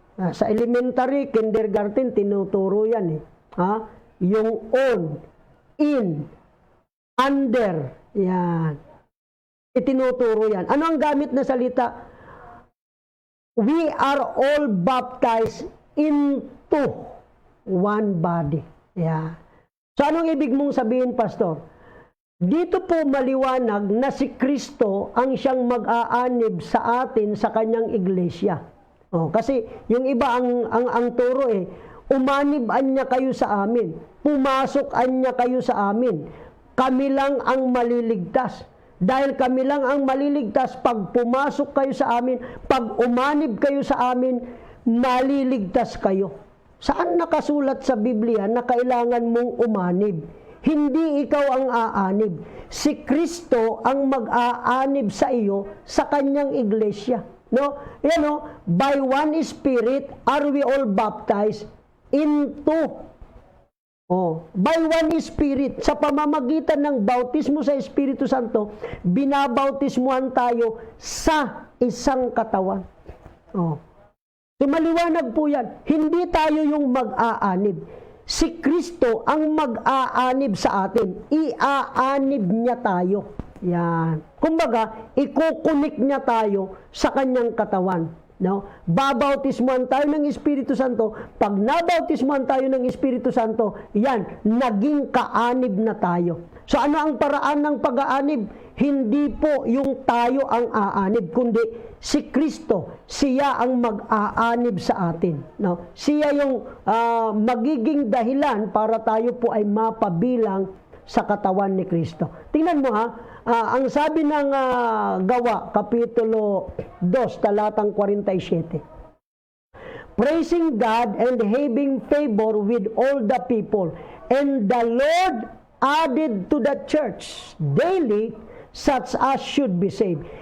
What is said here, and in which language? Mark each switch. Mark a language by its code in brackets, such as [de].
[tl] Sa elementary, kindergarten, tinuturo yan. Yung on, in, under, yan. Itinuturo yan. Ano ang gamit na salita? [en] We are all baptized into one body. [tl] Yeah. So anong ibig mong sabihin, Pastor? Dito po maliwanag na si Kristo ang siyang mag-aanib sa atin sa kanyang iglesia. Kasi yung iba ang turo umanib-an niya kayo sa amin. Pumasok-an niya kayo sa amin. Kami lang ang maliligtas. Dahil kami lang ang maliligtas, pag pumasok kayo sa amin, pag umanib kayo sa amin, maliligtas kayo. Saan nakasulat sa Biblia na kailangan mong umanib? Hindi ikaw ang aanib. Si Kristo ang mag-aanib sa iyo sa kanyang iglesia. [en] By one Spirit are we all baptized into. [tl] By one Spirit, sa pamamagitan ng bautismo sa Espiritu Santo, binabautismuhan tayo sa isang katawan. So maliwanag po yan. Hindi tayo yung mag-aanib. Si Kristo ang mag-aanib sa atin. Iaanib niya tayo. Yan. Kumbaga, ikukunik niya tayo sa kanyang katawan. Babautismuhan tayo ng Espiritu Santo. Pag nabautismuhan tayo ng Espiritu Santo, yan, naging kaanib na tayo. So ano ang paraan ng pag-aanib? Hindi po yung tayo ang aanib, kundi si Kristo, siya ang mag-aanib sa atin. Siya yung magiging dahilan para tayo po ay mapabilang sa katawan ni Kristo. Tingnan mo ang sabi ng Gawa, Kapitulo 2, talatang 47. [en] Praising God and having favor with all the people, and the Lord added to the church daily such as should be saved.